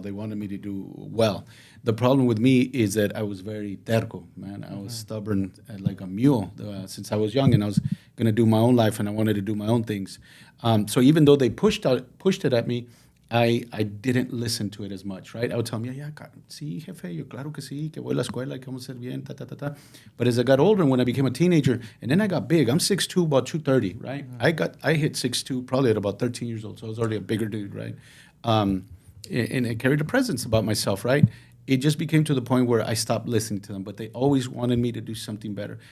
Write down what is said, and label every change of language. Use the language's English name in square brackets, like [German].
[English] They wanted me to do well. The problem with me is that I was very terco, man. I was stubborn like a mule since I was young, and I was going to do my own life, and I wanted to do my own things. So even though they pushed it at me, I didn't listen to it as much, right? I would tell him, [Spanish] sí, jefe, yo claro que sí, que voy a la escuela, que vamos a ser bien, ta, ta, ta, ta. [English] But as I got older, when I became a teenager, and then I got big, I'm 6'2", about 230, right? I hit 6'2", probably at about 13 years old, so I was already a bigger dude, right? And I carried a presence about myself, right? It just became to the point where I stopped listening to them, but they always wanted me to do something better.